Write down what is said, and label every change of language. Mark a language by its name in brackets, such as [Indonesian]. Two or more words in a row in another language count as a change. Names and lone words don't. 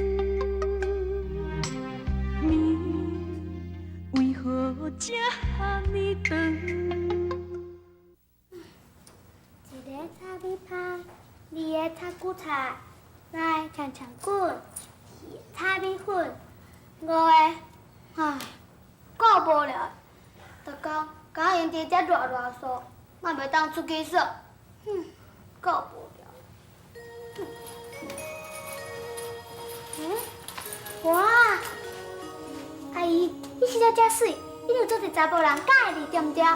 [Min Nan Chinese] 面为何这呢长？一个炒米芳，二个炒韭菜，三个长长滚，四个炒米粉，五个，唉，够无聊。逐工甲因伫遮热嗦，我袂当出去耍，够无聊。哇，阿姨，你生了遮水，一定有做一查甫人喜欢你，对毋对？